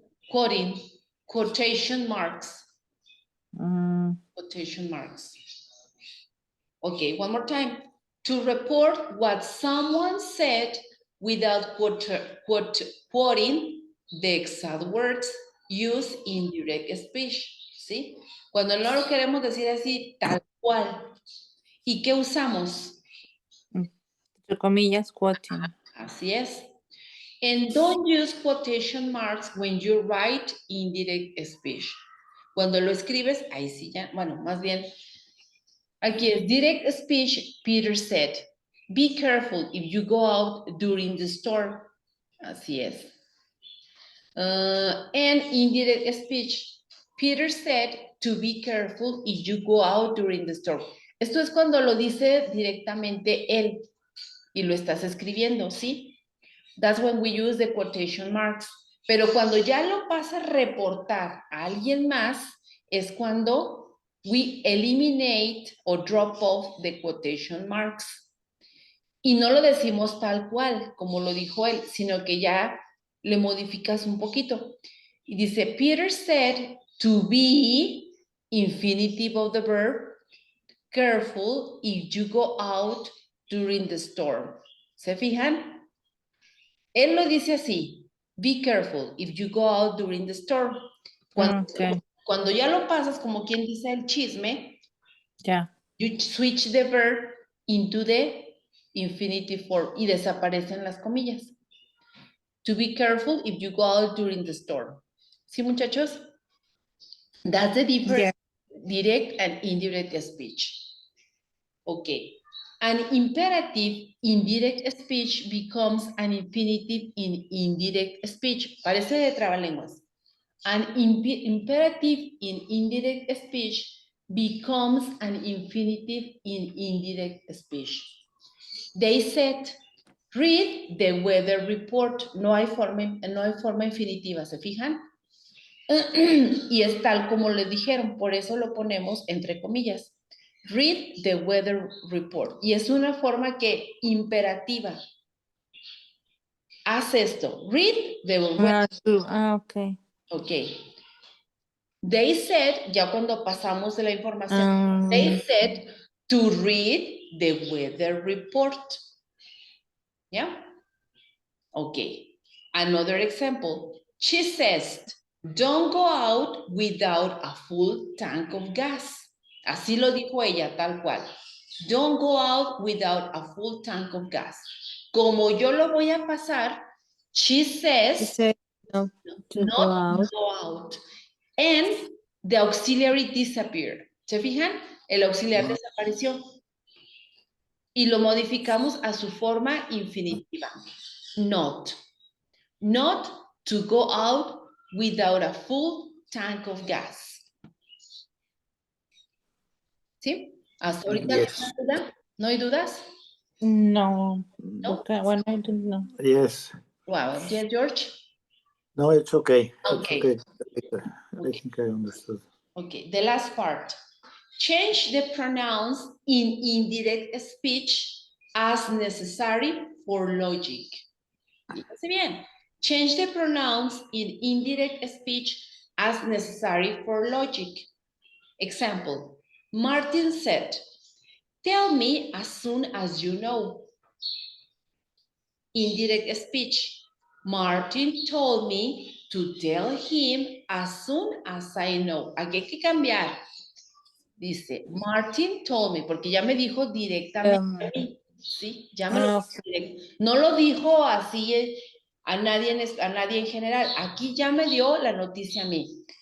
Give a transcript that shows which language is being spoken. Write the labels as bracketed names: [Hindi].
[English] Quoting. Quotation marks. Quotation marks. Okay, one more time. To report what someone said without quoting the exact words, use indirect speech. [Spanish] ¿Sí? Cuando no lo queremos decir así, tal cual. ¿Y qué usamos? Entre comillas, quoting. Así es. [English] And don't use quotation marks when you write indirect speech. [Spanish] Cuando lo escribes, ahí sí ya, bueno, más bien, Aquí es direct speech. [English] Peter said, be careful if you go out during the storm. [Spanish] Así es. [English] And indirect speech. Peter said to be careful if you go out during the storm. [Spanish] Esto es cuando lo dice directamente él y lo estás escribiendo, ¿sí? [English] That's when we use the quotation marks. [Spanish] Pero cuando ya lo vas a reportar a alguien más, es cuando [English] we eliminate or drop off the quotation marks. [Spanish] Y no lo decimos tal cual, como lo dijo él, sino que ya le modificas un poquito. Y dice, [English] Peter said to be, infinitive of the verb, careful if you go out during the storm. [Spanish] ¿Se fijan? Él lo dice así, [English] be careful if you go out during the storm. [Spanish] Cuando ya lo pasas, como quien dice el chisme, [English] you switch the verb into the infinitive form [Spanish] y desaparecen las comillas. [English] To be careful if you go out during the storm. [Spanish] ¿Sí, muchachos? [English] That's the difference, direct and indirect speech. Okay. An imperative indirect speech becomes an infinitive in indirect speech. [Spanish] Parece de trabalenguas. [English] An imperative in indirect speech becomes an infinitive in indirect speech. They said, read the weather report. [Spanish] No hay forma infinitiva, ¿se fijan? Y es tal como le dijeron, por eso lo ponemos entre comillas. [English] Read the weather report. [Spanish] Y es una forma que imperativa. Haz esto. [English] Read the weather report. Okay. Ok. They said, [Spanish] ya cuando pasamos de la información, [English] they said to read the weather report. [Spanish] ¿Ya? [English] Ok. Another example. She says, don't go out without a full tank of gas. [Spanish] Así lo dijo ella, tal cual. [English] Don't go out without a full tank of gas. [Spanish] Como yo lo voy a pasar, [English] she says, not go out. And the auxiliary disappeared. [Spanish] ¿Se fijan? El auxiliar desapareció. Y lo modificamos a su forma infinitiva. Not. [English] Not to go out without a full tank of gas. [Spanish] ¿Sí? ¿Hasta ahorita no hay dudas? No. [English] No? Okay. Well, I don't know. Yes. Wow. Yeah, George? No, it's okay. Okay. It's okay. I think I understood. Okay, the last part. Change the pronouns in indirect speech as necessary for logic. [Spanish] Fíjense bien. [English] Change the pronouns in indirect speech as necessary for logic. Example, Martin said, tell me as soon as you know. Indirect speech. Martin told me to tell him as soon as I know. [Spanish] Aquí hay que cambiar. Dice, [English] Martin told me, [Spanish] porque ya me dijo directamente a mí. Sí, ya me lo dijo directo. No lo dijo así a nadie en general. Aquí ya me dio la noticia a mí.